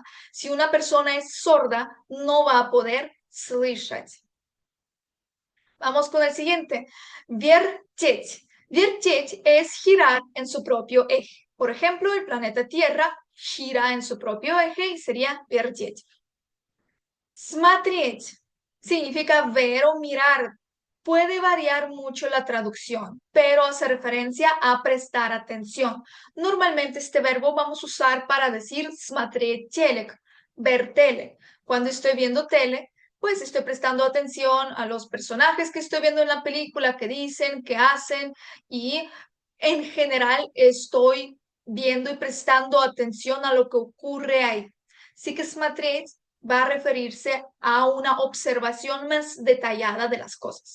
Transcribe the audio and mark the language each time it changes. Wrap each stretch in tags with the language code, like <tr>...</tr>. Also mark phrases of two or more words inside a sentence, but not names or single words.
<es>Si una persona es sorda, no va a poder слышать. Vamos con el siguiente.</es> <ru>Вертеть.</ru> <es>Вертеть es girar en su propio eje. Por ejemplo, el planeta Tierra gira en su propio eje y sería вертеть. Смотреть significa ver o mirar. Puede variar mucho la traducción, pero hace referencia a prestar atención. Normalmente este verbo vamos a usar para decir</es> <ru>смотреть телек,</ru> <es>ver tele. Cuando estoy viendo tele, pues estoy prestando atención a los personajes que estoy viendo en la película, que dicen, que hacen, y en general estoy viendo y prestando atención a lo que ocurre ahí. Así que смотреть va a referirse a una observación más detallada de las cosas.</es>